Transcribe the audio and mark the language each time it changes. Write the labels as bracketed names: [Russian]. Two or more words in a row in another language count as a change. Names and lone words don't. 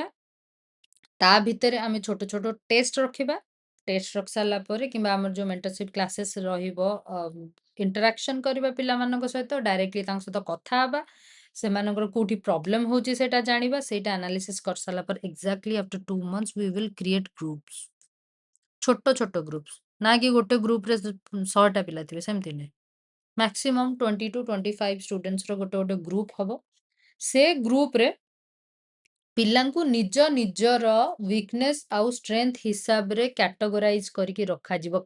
[Odia] ତା ଭିତରେ ଆମେ ଛୋଟ ଛୋଟ ଟେଷ୍ଟ ରଖିବା। ଟେଷ୍ଟ ରଖି ସାରିଲା ପରେ କିମ୍ବା ଆମର ଯୋଉ [English] mentorship classes [Odia] ରହିବ, ଇଣ୍ଟରାକ୍ସନ୍ କରିବା ପିଲାମାନଙ୍କ ସହିତ, ଡାଇରେକ୍ଟଲି ତାଙ୍କ ସହିତ କଥା ହେବା, ସେମାନଙ୍କର କୋଉଠି ପ୍ରୋବ୍ଲେମ୍ ହଉଛି ସେଇଟା ଜାଣିବା, ସେଇଟା ଆନାଲିସିସ୍ କରିସାରିଲା ପରେ [English] exactly after 2 months we will create groups. [Odia] ଛୋଟ ଛୋଟ ଗ୍ରୁପ୍ସ, ନା କି ଗୋଟେ ଗ୍ରୁପରେ 100ଟା ପିଲା ଥିବେ ସେମିତି ନାହିଁ। ମ୍ୟାକ୍ସିମମ୍ 20 to 25 ଷ୍ଟୁଡେଣ୍ଟସର ଗୋଟେ ଗୋଟେ ଗ୍ରୁପ ହବ। ସେ ଗ୍ରୁପରେ ପିଲାଙ୍କୁ ନିଜ ନିଜର ୱିକନେସ୍ ଆଉ ଷ୍ଟ୍ରେଂଥ ହିସାବରେ କ୍ୟାଟେଗୋରାଇଜ କରିକି ରଖାଯିବ।